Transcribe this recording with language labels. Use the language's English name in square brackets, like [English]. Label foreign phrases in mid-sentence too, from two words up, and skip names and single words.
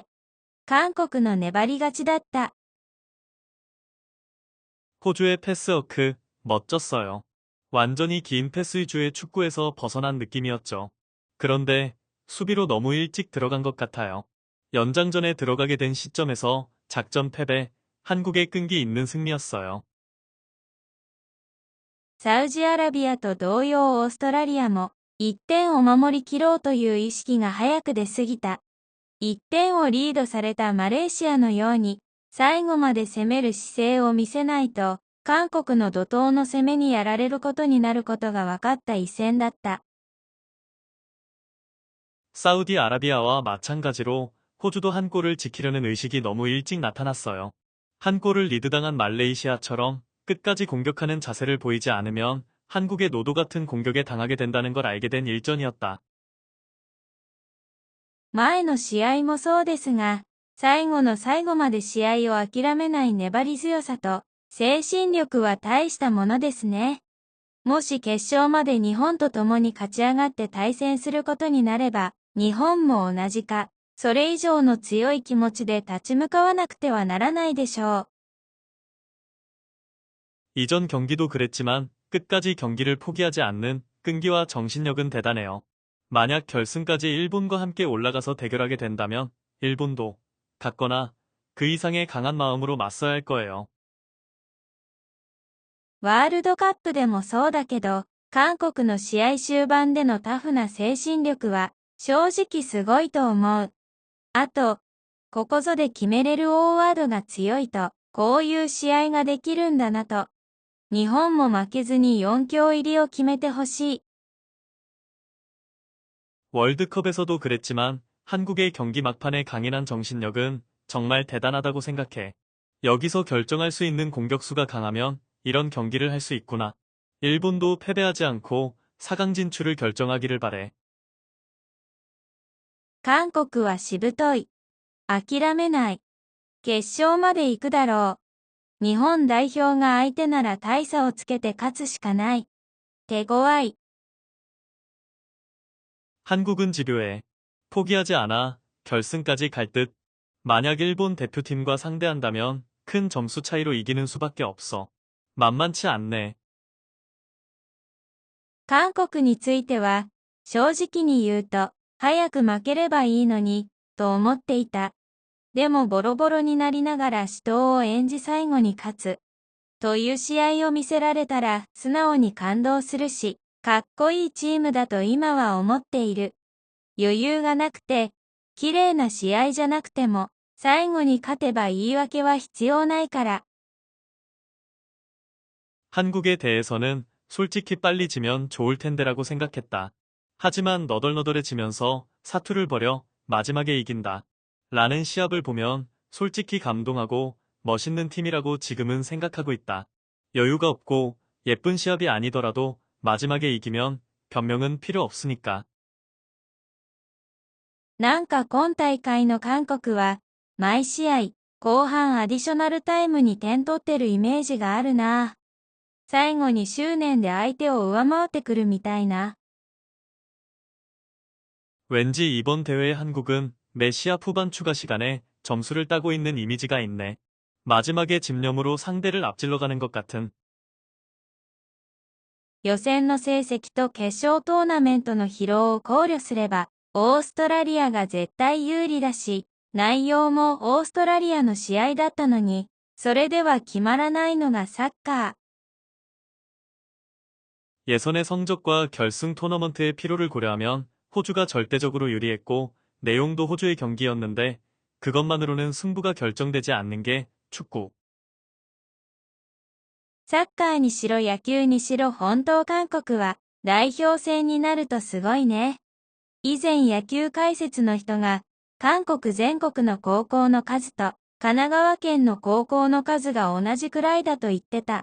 [Japanese] 韓国の粘り勝ちだった。 [Korean] 호주의 패스워크, 멋졌어요. 완전히 긴 패스 위주의 축구에서 벗어난 느낌이었죠. 그런데 수비로 너무 일찍 들어간 것 같아요. 연장전에 들어가게 된 시점에서 작전 패배, 한국의 끈기 있는 승리였어요. [Japanese] サウジアラビアと同様オーストラリアも1点を守り切ろうという意識が早く出過ぎた。1点をリードされたマレーシアのように最後まで攻める姿勢を見せないと韓国の怒涛の攻めにやられることになることが分かった一戦だった。 [Korean] 사우디아라비아와 마찬가지로 호주도 한 골을 지키려는 의식이 너무 일찍 나타났어요. 한 골을 리드당한 말레이시아처럼 끝까지 공격하는 자세를 보이지 않으면 한국의 노도 같은 공격에 당하게 된다는 걸 알게 된 일전이었다. [Japanese] 前の試合もそうですが、最後の最後まで試合を諦めない粘り強さと精神力は大したものですね。もし決勝まで日本と共に勝ち上がって対戦することになれば、日本も同じか、それ以上の強い気持ちで立ち向かわなくてはならないでしょう。 [Korean] 이전 경기도 그랬지만 끝까지 경기를 포기하지 않는 끈기와 정신력은 대단해요. 만약 결승까지 일본과 함께 올라가서 대결하게 된다면 일본도 같거나 그 이상의 강한 마음으로 맞서야 할 거예요. [Japanese] ワールドカップでもそうだけど、韓国の試合終盤でのタフな精神力は正直すごいと思う。あと、ここぞで決めれる大ワードが強いと、こういう試合ができるんだなと。日本も負けずに4強入りを決めてほしい。 [Korean] 월드컵에서도 그랬지만 한국의 경기 막판의 강인한 정신력은 정말 대단하다고 생각해. 여기서 결정할 수 있는 공격수가 강하면 이런 경기를 할 수 있구나. 일본도 패배하지 않고 4강 진출을 결정하기를 바래. [Japanese] 韓国はしぶとい。諦めない。決勝まで行くだろう。日本代表が相手なら大差をつけて勝つしかない。手強い。 [Korean] 한국은 집요해. 포기하지 않아 결승까지 갈 듯. 만약 일본 대표팀과 상대한다면 큰 점수 차이로 이기는 수밖에 없어. 만만치 않네. [Japanese] 韓国については、正直に言うと、早く負ければいいのに、と思っていた。でもボロボロになりながら死闘を演じ最後に勝つ。という試合を見せられたら素直に感動するし、かっこいいチームだと今は思っている。余裕がなくて、綺麗な試合じゃなくても、最後に勝てば言い訳は必要ないから。 [Korean] 한국에 대해서는 솔직히 빨리 지면 좋을 텐데라고 생각했다. 하지만 너덜너덜해지면서 사투를 벌여 마지막에 이긴다. 라는 시합을 보면 솔직히 감동하고 멋있는 팀이라고 지금은 생각하고 있다. 여유가 없고 예쁜 시합이 아니더라도 마지막에 이기면 변명은 필요 없으니까. [Japanese] なんか今大会の韓国は、毎試合、後半アディショナルタイムに点取ってるイメージがあるな。最後に執念で相手を上回ってくるみたいな。 [Korean] 왠지 이번 대회 한국은 매 시합 후반 추가 시간에 점수를 따고 있는 이미지가 있네. 마지막에 집념으로 상대를 앞질러가는 것 같은. [Japanese] 予選の成績と決勝トーナメントの疲労を考慮すれば、オーストラリアが絶対有利だし、内容もオーストラリアの試合だったのに、それでは決まらないのがサッカー。 [Korean] 예선의 성적과 결승 토너먼트의 피로를 고려하면 호주가 절대적으로 유리했고 내용도 호주의 경기였는데 그것만으로는 승부가 결정되지 않는 게 축구. [Japanese] サッカーにしろ野球にしろ本当韓国は代表戦になるとすごいね。以前野球解説の人が韓国全国の高校の数と神奈川県の高校の数が同じくらいだと言ってた。